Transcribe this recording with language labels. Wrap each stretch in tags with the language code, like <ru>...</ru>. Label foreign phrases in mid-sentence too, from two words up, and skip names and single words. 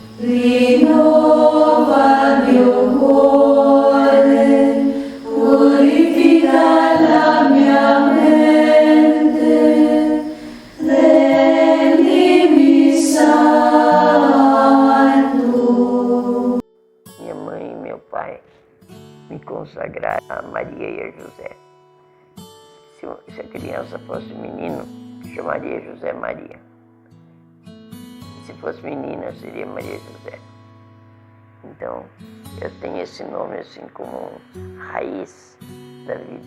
<it>Rinnova il mio cuore, purifica la mia mente, rendimi santo.</it> <pt>Minha mãe e meu pai me consagraram a Maria e a José. Se a criança fosse menino, chamaria José Maria. Se fosse menina, seria Maria José. Então, eu tenho esse nome assim como raiz da vida.</pt>